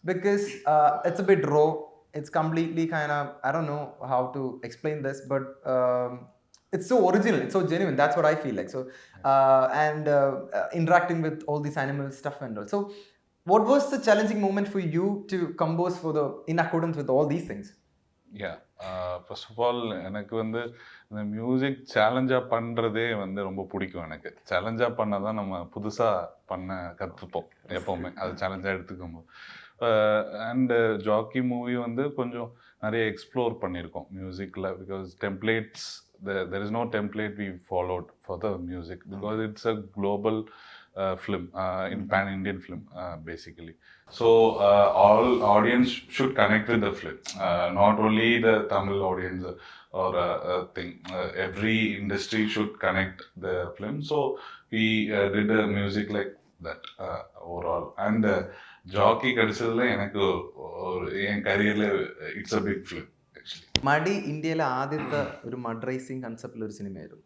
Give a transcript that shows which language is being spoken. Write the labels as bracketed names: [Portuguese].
[English] Because it's a bit raw. It's completely kind of, I don't know how to explain this, but it's so original, it's so genuine. That's what I feel like. So and interacting with all these animal stuff and all. So what was the challenging moment for you to compose for in accordance with all these things? Yeah, first of all [Tamil] எனக்கு வந்து இந்த music சேலஞ்சாக பண்ணுறதே வந்து ரொம்ப பிடிக்கும். எனக்கு சேலஞ்சாக பண்ணால் தான் நம்ம புதுசாக பண்ண கற்றுப்போம் எப்போவுமே, அது சேலஞ்சாக எடுத்துக்கும்போது. அண்டு ஜாக்கி மூவி வந்து கொஞ்சம் நிறைய எக்ஸ்ப்ளோர் பண்ணியிருக்கோம் மியூசிக்கில். [English] Because templates there is no template we followed for the music because it's a global film, in pan-Indian film basically. So all audience should connect with the film, not only the Tamil audience or thing. Every industry should connect the film. So we did a music like that overall. And jockey [Malayalam] കടിച്ചതിൽ എനിക്ക് N കരിയറിൽ [English] It's a big film. [Malayalam] മടി ഇന്ത്യയിലെ ആദ്യത്തെ ഒരു mud racing കൺസെപ്റ്റിൽ ഒരു സിനിമയായിരുന്നു.